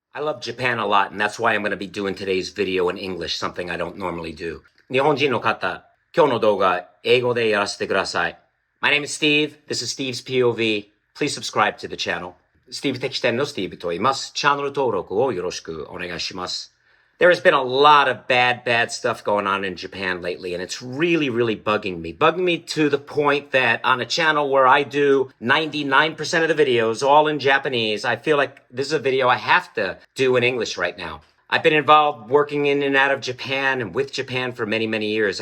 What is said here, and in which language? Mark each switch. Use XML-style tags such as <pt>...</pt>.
<en>I love Japan a lot, and that's why I'm going to be doing today's video in English, something I don't normally do.</en> <ja>日本人の方、今日の動画、英語でやらせてください。</ja> <en>My name is Steve. This is Steve's POV. Please subscribe to the channel.</en> <ja>Steve 敵店の Steve と言います。チャンネル登録をよろしくお願いします。</ja> <en>There has been a lot of bad stuff going on in Japan lately, and it's really bugging me. Bugging me to the point that on a channel where I do 99% of the videos all in Japanese, I feel like this is a video I have to do in English right now. I've been involved working in and out of Japan and with Japan for many years.</en>